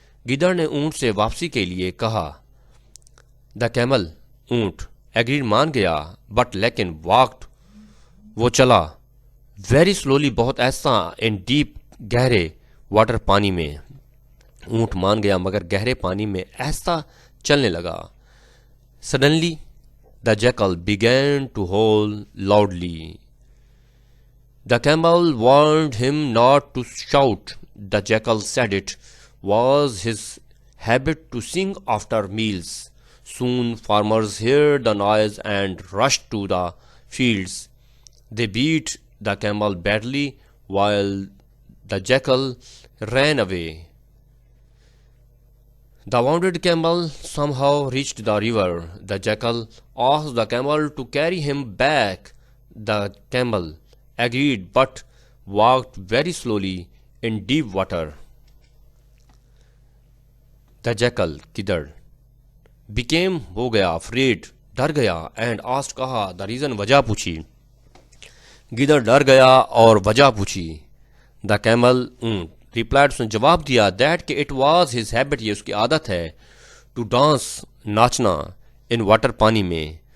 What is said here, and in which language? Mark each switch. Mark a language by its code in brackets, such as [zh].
[ur] گدڑ نے اونٹ سے واپسی کے لیے کہا. [en] the camel [ur] اونٹ [en] agreed [ur] مان گیا [en] but [ur] لیکن [en] walked [ur] وہ چلا [en] very slowly [ur] بہت ایسا [en] in deep [ur] گہرے [en] water [ur] پانی میں. اونٹ مان گیا مگر گہرے پانی میں ایسا چلنے لگا. [en] Suddenly the jackal began to howl loudly. The camel warned him not to shout. The jackal said it was his habit to sing after meals. Soon farmers heard the noise and rushed to the fields. They beat the camel badly while the jackal ran away. The wounded camel somehow reached the river. The jackal asked the camel to carry him back. The camel agreed but walked very slowly in deep water. The jackal [ur] گدڑ [en] became [ur] ہو گیا [en] afraid [ur] ڈر گیا [en] and asked [ur] کہا [en] the reason [ur] وجہ پوچھی. گدڑ ڈر گیا اور وجہ پوچھی. [en] The camel replied [ur] اس نے جواب دیا [en] that [ur] کہ [en] it was his habit [ur] یہ اس کی عادت ہے [en] to dance [ur] ناچنا [en] in water [ur] پانی میں.